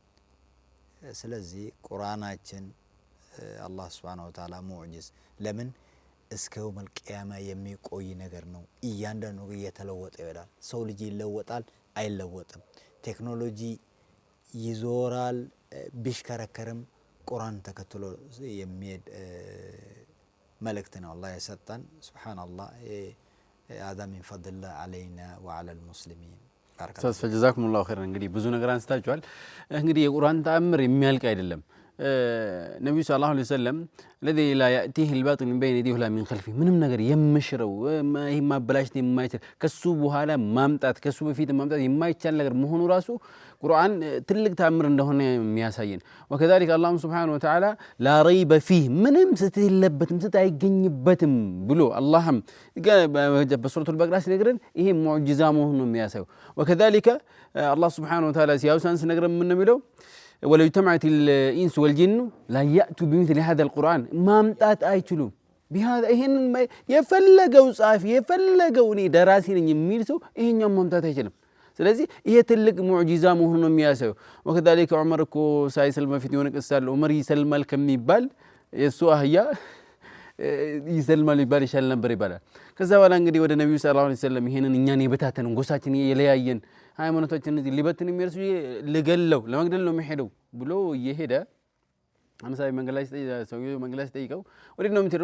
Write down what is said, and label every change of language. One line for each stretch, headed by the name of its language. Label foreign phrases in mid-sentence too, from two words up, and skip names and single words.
Amharic: ስለዚህ ቁርአናችን አላህ
Arabic: سبحانه وتعالى
Amharic: ሙዕጂዝ ለምን እስከ
Arabic: يوم القيامة
Amharic: የሚቆይ ነገር ነው። እያንዳንዱ እየተለወጠ ይሄዳል። ሰው ልጅ ይለወጣል አይለወጥም። ቴክኖሎጂ ይዞራል ቢሽከረከርም ቁርአን ተከትሎ የሚሄድ መልእክት ነው አላህ የሰጠን። ሱብሃንአላህ
Arabic: هذا من فضل الله علينا وعلى المسلمين። جزاكم الله خيرا።
Amharic: እንግዲህ ብዙ ነገር አንስታችኋል። እንግዲህ የቁርአን ተአምር የሚያልቅ አይደለም። ነብዩ
Arabic: صلى الله عليه وسلم الذي لا يأتيه الباطل من بين يديه ولا من خلفه
Amharic: ምንም ነገር የምሽረው ይሄ ማበላሽት የማይችል ከሱ በኋላ ማምጣት ከሱ በፊት ማምጣት የማይቻል ነገር መሆኑ ራሱ ቁርአን ትልቅ ተአምር እንደሆነ የሚያሳየን።
Arabic: وكذلك الله سبحانه وتعالى لا ريب فيه
Amharic: ምንም ስህተት የለበትም ስህተት አይገኝበትም ብሎ አላህም በሱረቱል በቀራ ሲነግረን ይሄ ሙዕጂዛ መሆኑን ነው የሚያሳየው።
Arabic: وكذلك الله سبحانه وتعالى
Amharic: ሲያውሳን ሲነግረን ምን ነው የሚለው
Arabic: ولو اجتمعت الإنس والجن لا يأتوا بمثل هذا القرآن ما ممتات
Amharic: አይችሉም بهذا ይሄን የፈለገው ጻፊ የፈለገው እኔ ደራሲ ነኝ የሚል ሰው ይሄኛው ማምጣት አይችልም። ስለዚህ ይሄ ትልቅ ሙዕጂዛ መሆኑን ነው የሚያሳየው። وكذلك ዑመር እኮ ሳይሰልም በፊት የሆነ ቅስ አለ ዑመር ይሰልማል ከሚባል የሱ አህያ ይሰልማል ይባል ይሻል ነበር ይባላል። ከዛ በኋላ እንግዲህ ወደ ነብዩ
Arabic: صلى الله عليه وسلم
Amharic: ይሄንን እኛን የበታተን ጎሳችን የለያየን ሃይማኖታችን እዚህ ሊበትን የሚርሱ ለገለው ለመግደል ነው የሚሄደው ብሎ እየሄደ አምሳይ መንገድ ላይ ሰውየው መንገድ ላይ ጠይቀው ወዴት ነው የምትሄደው?